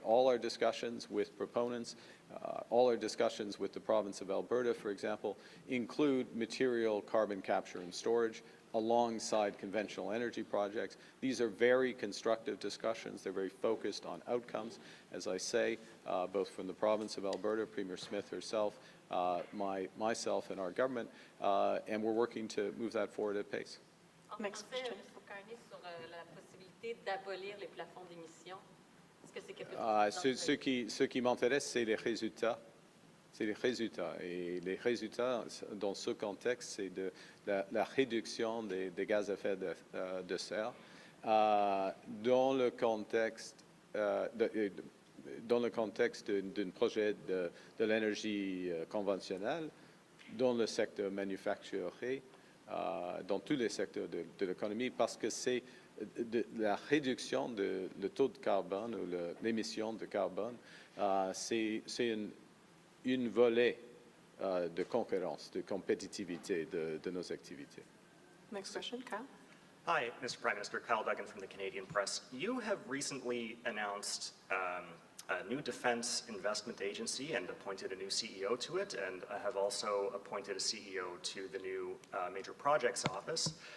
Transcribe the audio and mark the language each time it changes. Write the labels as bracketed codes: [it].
[en] All our discussions with proponents, all our discussions with the province of Alberta, for example, include material carbon capture and storage alongside conventional energy projects. These are very constructive discussions. They're very focused on outcomes, as I say, both from the province of Alberta, Premier Smith herself, myself and our government, and we're working to move that forward at pace. Next question. [fr] Ministre Carney, sur la possibilité d'abolir les plafonds d'émissions. Est-ce que c'est quelque chose Ce qui m'intéresse, c'est les résultats. C'est les résultats. Et les résultats, dans ce contexte, c'est de la réduction des gaz à effet de serre. Dans le contexte d'un projet de l'énergie conventionnelle, dans le secteur manufacturier, dans tous les secteurs de l'économie, parce que c'est la réduction le taux de carbone ou l'émission de carbone, c'est une volet de concurrence, de compétitivité de nos activités. [en] Next question, Kyle. Hi, Mr. Prime Minister. Kyle Duggan from the Canadian Press. You have recently announced a new defense investment agency and appointed a new CEO to it, and have also appointed a CEO to the new Major Projects Office.